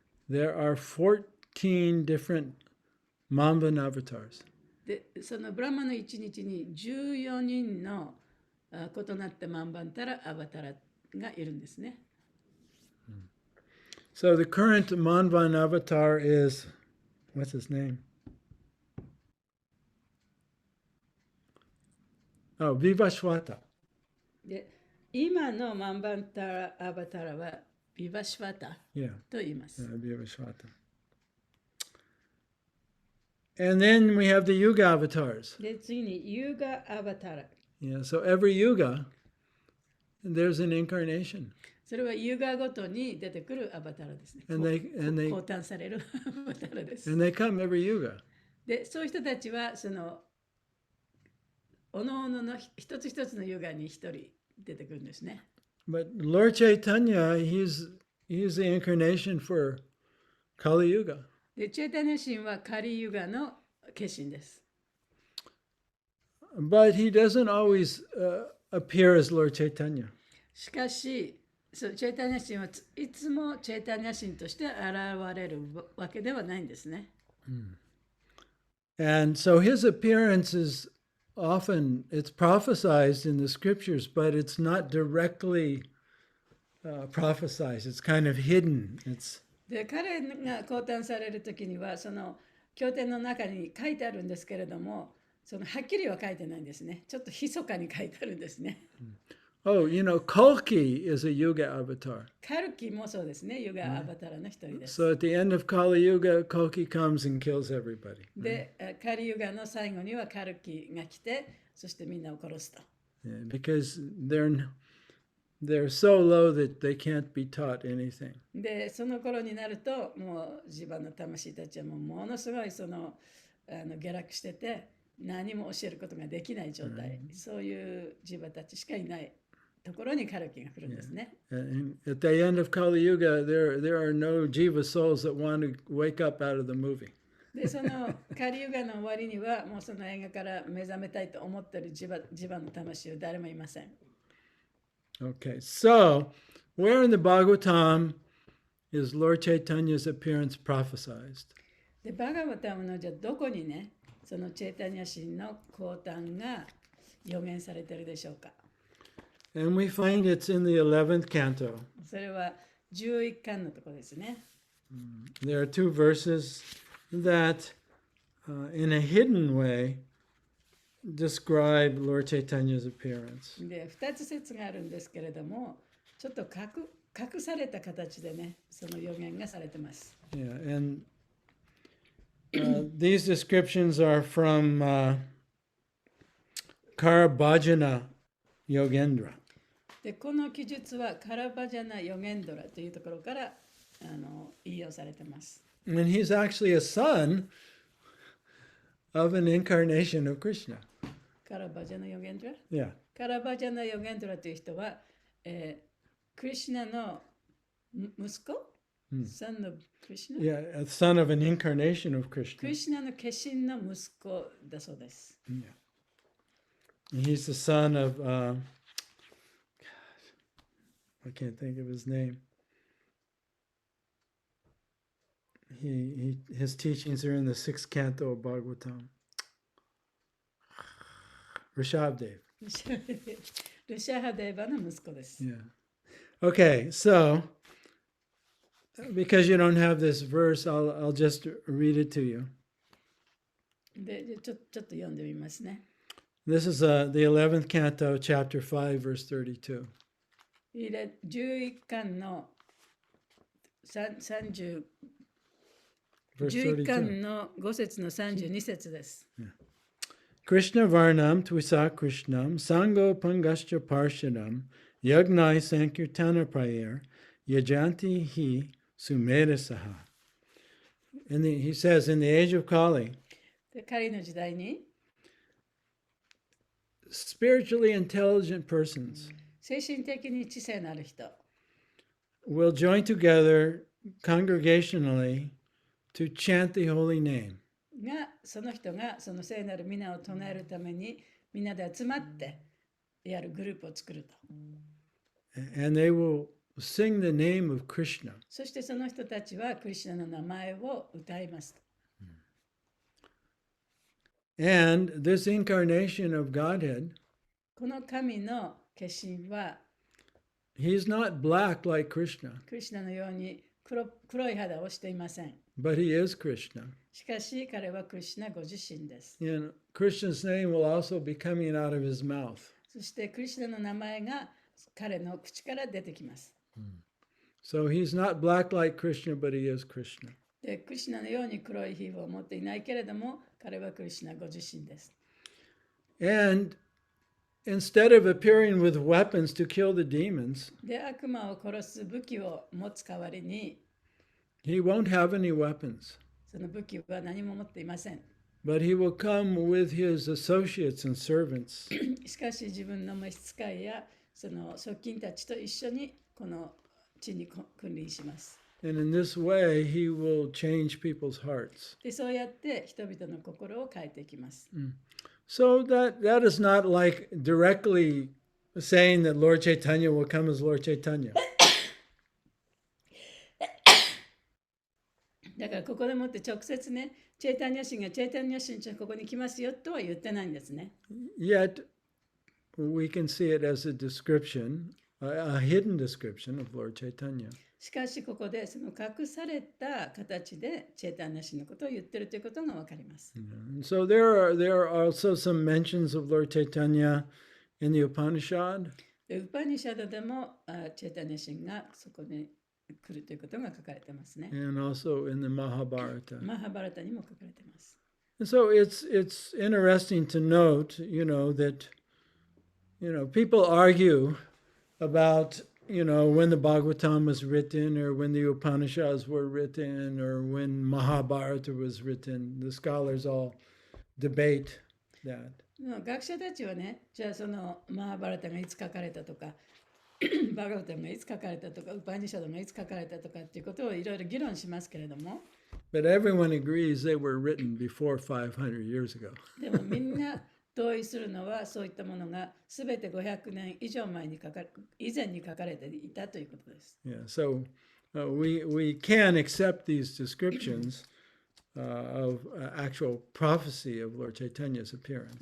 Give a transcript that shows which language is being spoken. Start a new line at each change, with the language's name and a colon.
English: there are 14 different Manvan avatars.
Japanese: でそのブラーマの一日に14人の異なったマンバンタラ・アバタラがいるんですね。
English: So the current Manvan avatar is, what's his name? Oh, Vivashwata.
Japanese: で今のマンバンタラ・アバタラはビバシュワタ
English: Yeah,
Japanese: と言います。
English: Vivashwata. And then we have the Yuga avatars.
Japanese: で次にユーガ・アバタラ。
English: Yeah, so every Yuga, there's an incarnation.
Japanese: それはユーガごとに出てくるアバタラですね。
English: And they
Japanese: 降誕されるアバタラです。
English: and they come every Yuga.
Japanese: で、そういう人たちはそのおのおのの一つ一つのユーガに一人出てくるんですね。
English: But Lord Chaitanya, he's the incarnation for Kali Yuga.
Japanese: で、チェータニャ神はカリユガの化身です。
English: But he doesn't always appear as Lord Chaitanya.
Japanese: しかし、そうチェータニャ神はいつもチェータニャ神として現れるわけではないんですね。
English: And so his appearance is often, it's prophesized in the scriptures, but it's not directly prophesized. It's kind of hidden. It's
Japanese: で、彼が降誕されるときには、その経典の中に書いてあるんですけれども、そのはっきりは書いてないんですね。ちょっと密かに書いてあるんですね。
English: oh, Kalki is a Yuga avatar.
Japanese: カルキもそうですね。ユガアバタラの一人です。
English: So at the end of Kali Yuga, Kalki comes and kills everybody.
Japanese: で、カリユガの最後にはカルキが来て、そしてみんなを殺すと。
English: Yeah, because they're so low that they can't be taught anything.
Japanese: で、その頃になると、もう自分の魂たちはものすごい下落してて、何も教えることができない状態。そういう自分たちしかいないところにカルキが来るんですね。
English: And at the end of Kali Yuga, there are no jiva souls that want to wake up out of the movie.
Japanese: で、そのカリユガの終わりには、もうその映画から目覚めたいと思っている自分の魂は誰もいません。
English: Okay, so where in the Bhagavatam is Lord Chaitanya's appearance prophesized?
Japanese: で、バガバタムのじゃあどこにね、そのチェータニャ神の降誕が予言されているでしょうか。
English: And we find it's in the 11th canto.
Japanese: それは11巻のところですね。
English: There are two verses that, in a hidden way, describe Lord Chaitanya's appearance.
Japanese: で、2つ説があるんですけれども、ちょっと隠された形でね、その予言がされてます。
English: Yeah, and these descriptions are from Karabhajana Yogendra.
Japanese: で、この記述はカラバジャナ・ヨゲンドラというところから引用されてます。
English: And he's actually a son of an incarnation of Krishna.
Japanese: カラバジャナ・ヨゲンドラ
English: Yeah.
Japanese: カラバジャナ・ヨゲンドラという人は、クリシュナの息子、
English: son of Krishna? Yeah, a son of an incarnation of
Japanese: ク
English: Krishna.
Japanese: リシュナの化身の息子だそうです。
English: Yeah. And he's the son of, I can't think of his name. His teachings are in the 6th canto of Bhagavatam. Rishabdev.
Japanese: ルシャハデーバの息子です。
English: Yeah. Okay, so because you don't have this verse, I'll just read it to you.
Japanese: で、ちょっと読んでみますね。
English: This is the 11th canto, chapter 5, verse 32.
Japanese: 11巻の30
English: Verse
Japanese: 11
English: 32.
Japanese: 巻の5節の32節です。
Sanskrit: Krishna Varnam Twisa Krishnam Sango Pangascha Parshadam Yagnai Sankirtana Prayer Yajanti Hi Sumerasaha.
English: And he says, in the age of Kali,
Japanese: で、彼の時代に
English: spiritually intelligent persons
Japanese: 精神的に知性のある人
English: will join together congregationally to chant the holy name.
Japanese: が、その人がその聖なる皆を唱えるためにみんなで集まってやるグループを作ると。
English: And they will sing the name of Krishna.
Japanese: そしてその人たちはクリシュナの名前を歌います。
English: And this incarnation of Godhead,
Japanese: この神の化身は
English: he's not black like Krishna,
Japanese: クリシュナのように黒い肌をしていません。
English: but he is Krishna.
Japanese: しかし彼はクリシュナご自身です。
English: And Krishna's name will also be coming out of his mouth.
Japanese: そしてクリシュナの名前が彼の口から出てきます。
English: So he's not black like Krishna, but he is Krishna.
Japanese: で、クリシュナのように黒い皮膚を持っていないけれども、彼はクリシュナご自身です。
English: And instead of appearing with weapons to kill the demons,
Japanese: で、悪魔を殺す武器を持つ代わりに、
English: he won't have any weapons,
Japanese: その武器は何も持っていません。
English: but he will come with his associates and servants.
Japanese: しかし自分の召使いやその側近たちと一緒にこの地に君臨します。
English: And in this way, he will change people's hearts.
Japanese: で、そうやって人々の心を変えていきます。
English: So that is not like directly saying that Lord Chaitanya will come as Lord Chaitanya.
Japanese: だからここでもって直接ね、チェイタニャ神がチェイタニャ神じゃここに来ますよとは言ってないんですね。
English: Yet, we can see it as a description, a hidden description of Lord Chaitanya.
Japanese: しかしここでその隠された形でチェイタニャ神のことを言ってるということがわかります。
English: And so there are also some mentions of Lord Chaitanya in the Upanishad.
Japanese: で、ウパニシャドでもチェイタニャ神がそこに来るということが書かれてますね。
English: And also in the Mahabharata.
Japanese: マハバラタにも書かれてます。
English: And so it's interesting to note, that, people argue about, when the Bhagavatam was written or when the Upanishads were written or when Mahabharata was written. The scholars all debate that.
Japanese: 学者たちはね、じゃあそのマハバラタがいつ書かれたとか、バガヴァッドがいつ書かれたとか、ウパニシャドがいつ書かれたとかっていうことをいろいろ議論しますけれども、
English: But everyone agrees they were written before 500 years ago.
Japanese: でもみんな同意するのはそういったものがすべて500年以上前に以前に書かれていたということです。
English: Yeah, so we can accept these descriptions of actual prophecy of Lord Chaitanya's appearance.